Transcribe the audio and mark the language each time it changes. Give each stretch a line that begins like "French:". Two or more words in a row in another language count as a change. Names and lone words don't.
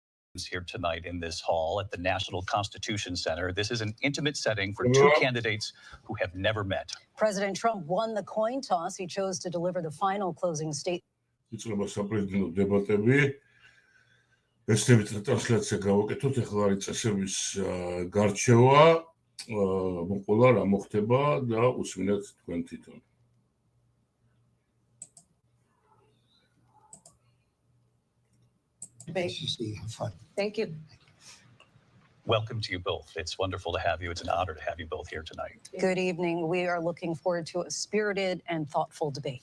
English: here tonight in this hall at the National Constitution Center. This is an intimate setting for two candidates who have never met. President Trump won the coin toss. He chose to deliver the final closing statement.
Georgian: საპრეზიდენტო დებატები ესნებით ტრანსლაცია გავაკეთოთ. ახლა არის წესების გარჩევა, მოყოლა რა მოხდება და უსმინეთ თქვენ თვითონ.
English: Thank you. Welcome to you both. It's wonderful to have you. It's an honor to have you both here tonight. Good evening. We are looking forward to a spirited and thoughtful debate.